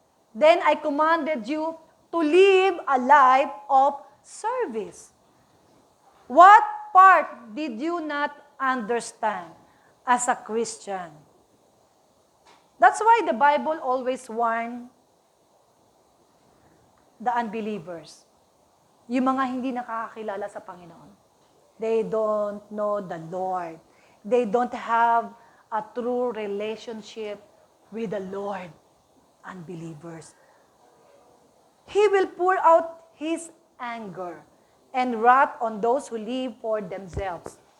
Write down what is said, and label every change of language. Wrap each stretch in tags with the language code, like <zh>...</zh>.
<en>Then I commanded you to live a life of service. What part did you not understand as a Christian? That's why the Bible always warns the unbelievers.</en> <tl>Yung mga hindi nakakakilala sa Panginoon.</tl> <en>They don't know the Lord. They don't have a true relationship with the Lord. Unbelievers. He will pour out His anger and wrath on those who live for themselves.</en>